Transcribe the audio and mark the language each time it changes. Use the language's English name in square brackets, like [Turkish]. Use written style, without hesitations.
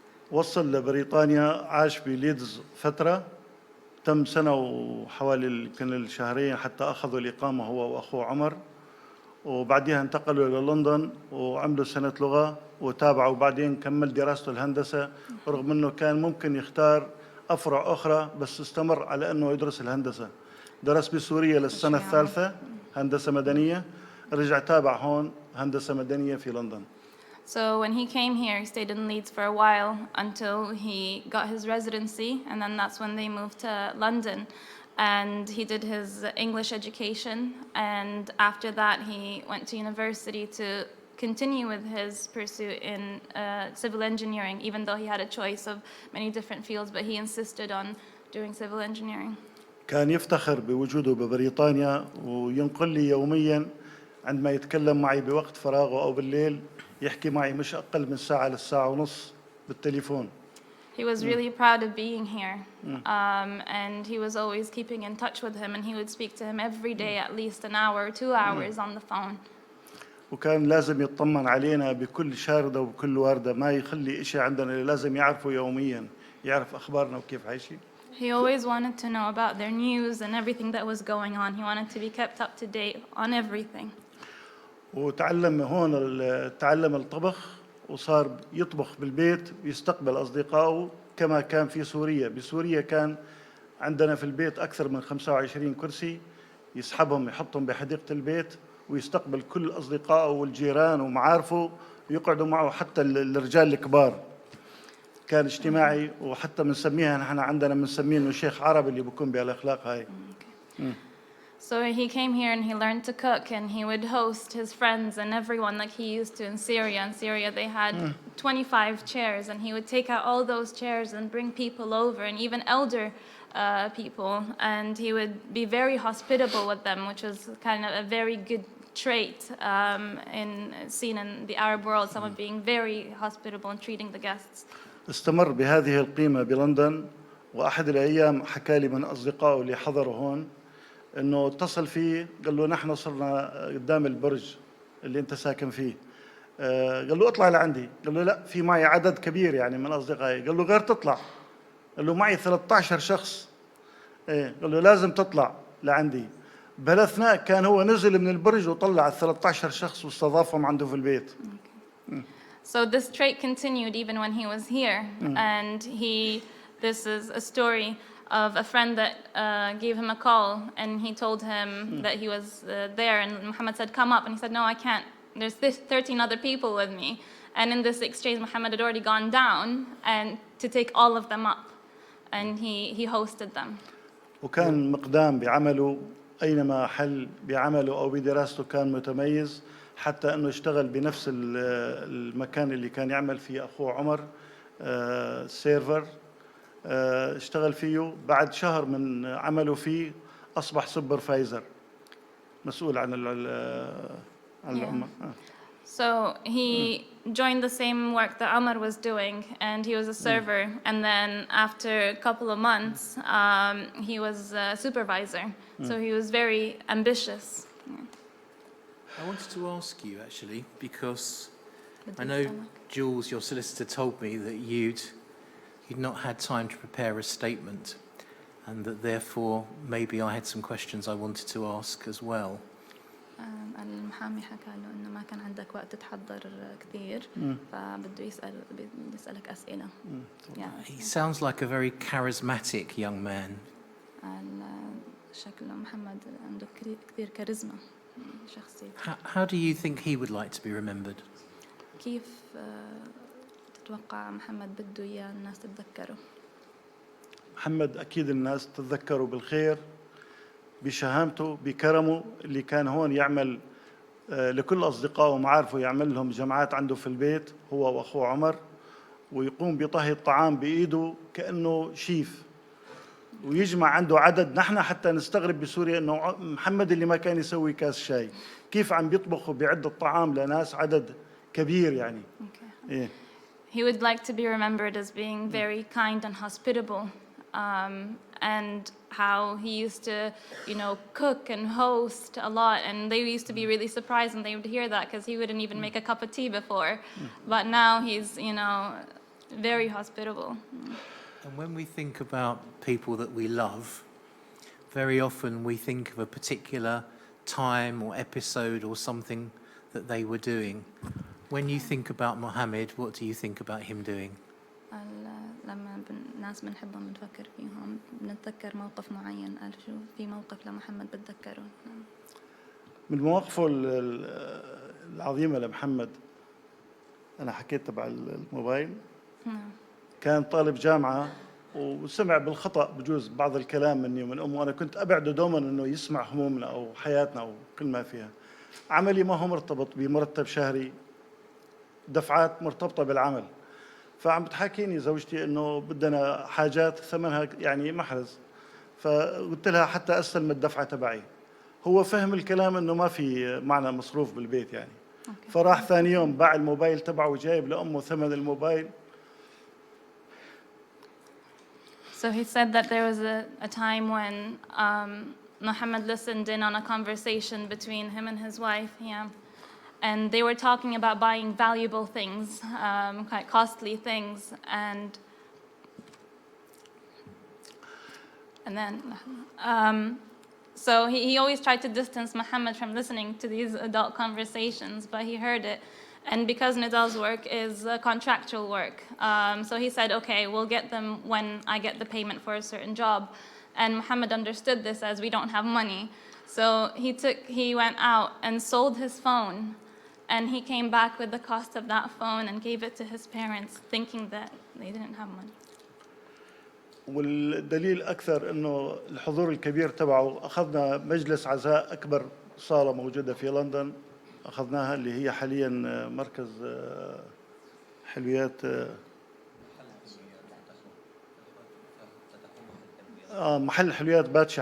[Arabic] وصل لبريطانيا، عاش بليدز فترة، تم سنة وحوالي يمكن الشهرين حتى أخذوا الإقامة هو وأخوه عمر، وبعدها انتقلوا إلى لندن وعملوا سنة لغة وتابعوا، وبعدين كمل دراسته الهندسة، رغم أنه كان ممكن يختار أفرع أخرى بس استمر على أنه يدرس الهندسة. درس بسوريا للسنة الثالثة هندسة مدنية، رجع تابع هون هندسة مدنية في لندن. [English] So when he came here, he stayed in Leeds for a while until he got his residency, and then that's when they moved to London. And he did his English education, and after that he went to university to continue with his pursuit in civil engineering, even though he had a choice of many different fields, but he insisted on doing civil engineering. [Arabic] كان يفتخر بوجوده ببريطانيا وينقل لي يومياً عندما يتكلم معي بوقت فراغه أو بالليل، يحكي معي مش أقل من ساعة للساعة ونص بالتليفون. [English] He was really proud of being here, and he was always keeping in touch with him, and he would speak to him every day at least an hour or 2 hours on the phone. [Arabic] وكان لازم يطمن علينا بكل شاردة وبكل واردة، ما يخلي إشي عندنا لازم يعرفه يومياً، يعرف أخبارنا وكيف عايشين. [English] He always wanted to know about their news and everything that was going on. He wanted to be kept up to date on everything. [Arabic] وتعلم هون تعلم الطبخ، وصار يطبخ بالبيت ويستقبل أصدقائه كما كان في سوريا. بسوريا كان عندنا في البيت أكثر من 25 كرسي، يسحبهم يحطهم بحديقة البيت ويستقبل كل أصدقائه والجيران ومعارفه ويقعدوا معه، حتى الرجال الكبار. كان اجتماعي، وحتى بنسميها نحن عندنا بنسميه إنه شيخ عربي اللي بيكون بهالأخلاق هاي. [English] So he came here and he learned to cook, and he would host his friends and everyone like he used to in Syria. In Syria they had 25 chairs, and he would take out all those chairs and bring people over, and even elder people, and he would be very hospitable with them, which was kind of a very good trait seen in the Arab world, someone being very hospitable and treating the guests. [Arabic] استمر بهذه القيمة بلندن، وأحد الأيام حكى لي من أصدقائه اللي حضروا هون إنه اتصل فيه، قال له نحن صرنا قدام البرج اللي أنت ساكن فيه، قال له اطلع لعندي، قال له لا، في معي عدد كبير يعني من أصدقائي، قال له غير تطلع، قال له معي 13 شخص، قال له لازم تطلع لعندي. بهالأثناء كان هو نزل من البرج وطلع 13 شخص واستضافهم عنده في البيت. [English] So this trait continued even when he was here, and this is a story of a friend that gave him a call, and he told him that he was there, and Muhammad said, come up, and he said, no, I can't. There's 13 other people with me. And in this exchange, Muhammad had already gone down and to take all of them up, and he hosted them. [Arabic] وكان مقدام بعمله، أينما حل بعمله أو بدراسته كان متميز، حتى أنه اشتغل بنفس المكان اللي كان يعمل فيه أخوه عمر، سيرفر، اشتغل فيه. بعد شهر من عمله فيه أصبح سوبرفايزر، مسؤول عن العمر. [English] So he joined the same work that Amr was doing, and he was a server. And then after a couple of months, he was a supervisor. So he was very ambitious. I wanted to ask you actually, because I know Jules, your solicitor, told me that you'd not had time to prepare a statement, and that therefore maybe I had some questions I wanted to ask as well. [Arabic] المحامي حكى له إنه ما كان عندك وقت تحضر كثير، فبده يسألك أسئلة. [English] He sounds like a very charismatic young man. [Arabic] شكله محمد عنده كثير كاريزما شخصية. [English] How do you think he would like to be remembered? [Arabic] كيف تتوقع محمد بده إياه الناس تتذكره؟ محمد أكيد الناس تتذكره بالخير، بشهامته، بكرمه، اللي كان هون يعمل لكل أصدقائه ومعارفه، يعمل لهم جماعات عنده في البيت هو وأخوه عمر، ويقوم بطهي الطعام بإيده كأنه شيف، ويجمع عنده عدد. نحن حتى نستغرب بسوريا أنه محمد اللي ما كان يسوي كاس شاي كيف عم بيطبخ وبيعد الطعام لناس عدد كبير يعني. إيه. [English] He would like to be remembered as being very kind and hospitable, and how he used to, cook and host a lot, and they used to be really surprised when they would hear that because he wouldn't even make a cup of tea before, but now he's, very hospitable. And when we think about people that we love, very often we think of a particular time or episode or something that they were doing. When you think about Mohammed, what do you think about him doing? [Arabic] لما الناس بنحبهم بنفكر فيهم بنتذكر موقف معين. قال شو في موقف لمحمد بتذكره؟ من مواقفه العظيمة لمحمد، أنا حكيت تبع الموبايل. كان طالب جامعة وسمع بالخطأ بجوز بعض الكلام مني ومن أمه، أنا كنت أبعده دوما أنه يسمع همومنا أو حياتنا أو كل ما فيها. عملي ما هو مرتبط بمرتب شهري، دفعات مرتبطة بالعمل. فعم بتحاكيني زوجتي انه بدنا حاجات ثمنها يعني محرز، فقلت لها حتى استلم الدفعه تبعي. هو فهم الكلام انه ما في معنا مصروف بالبيت يعني. فراح ثاني يوم باع الموبايل تبعه وجايب لامه ثمن الموبايل. [English] So he said that there was a time when Mohammed listened in on a conversation between him and his wife. Yeah. And they were talking about buying valuable things, quite costly things, and then, so he always tried to distance Mohammed from listening to these adult conversations, but he heard it. And because Nidal's work is contractual work, so he said, okay, we'll get them when I get the payment for a certain job. And Mohammed understood this as we don't have money. So he went out and sold his phone. And he came back with the cost of that phone and gave it to his parents, thinking that they didn't have money. [Arabic] والدليل أكثر إنه الحضور الكبير تبعه، أخذنا مجلس عزاء أكبر صالة موجودة في لندن، أخذناها اللي هي حالياً مركز حلويات محل حلويات باتشا.